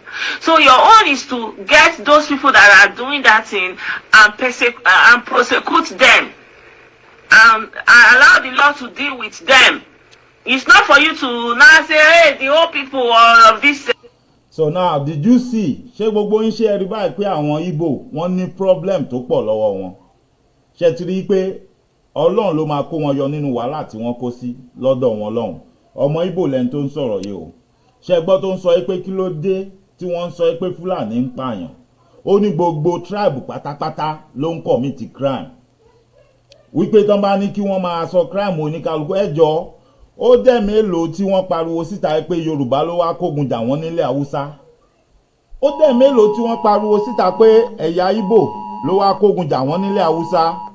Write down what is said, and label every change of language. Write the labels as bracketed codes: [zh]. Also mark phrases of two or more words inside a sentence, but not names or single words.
[en] So your own is to get those people that are doing that thing and prosecute them. Allow the law to deal with them. It's not for you to now say, hey, the whole people of this. So now, did you see? [yo] Ṣé gbogbo yín ṣe rí báyìí pé àwọn Igbo wọ́n ní problem tó pọ̀ lọ́wọ́ wọn. Ṣé ti rí pé Ọlọ́run ló máa kó wọn yọ nínú wàhálà tí wọ́n kó sí lọ́dọ̀ wọn lọ́hùn. Ọmọ Igbo lẹ́ni tó ń sọ̀rọ̀ yìí o. Ṣé gbọ́ tó ń sọ pé kí ló dé tí wọ́n ń sọ pé Fúlàní ń pààyàn. Ó ní gbogbo tribe pátápátá ló ń [en] commit crime. [yo] Wípé tán bá ní kí wọ́n máa sọ crime oníkálukú ẹjọ́ ó dẹ̀ mélòó tí wọ́n pariwo síta pé Yorùbá ló wá kógun jà wọ́n nílẹ̀ Haúsá. Ó dẹ̀ mélòó tí wọ́n pariwo síta pé ẹ̀yà Igbo ló wá kógun jà wọ́n nílẹ̀ Haúsá.